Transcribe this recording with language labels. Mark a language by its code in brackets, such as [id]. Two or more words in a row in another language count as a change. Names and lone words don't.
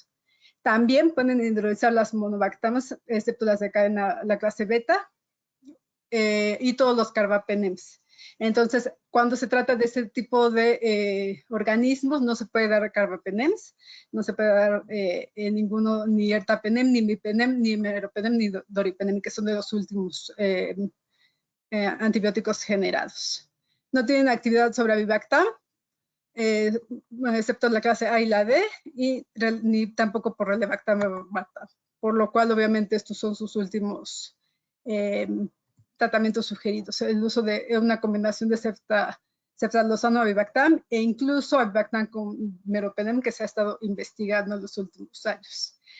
[es] También pueden hidrolizar las monobactams, excepto las de cadena, la clase beta, y todos los carbapenems. Entonces, cuando se trata de ese tipo de organismos, no se puede dar carbapenems, no se puede dar ninguno, ni ertapenem, ni mipenem, ni meropenem, ni doripenem, que son de los últimos antibióticos generados. No tienen actividad sobre avibactam, excepto la clase A y la D, y ni tampoco por relebactam, por lo cual obviamente estos son sus últimos tratamientos sugeridos, el uso de una combinación de ceftolozano avibactam e incluso avibactam con meropenem, que se ha estado investigando en los últimos años.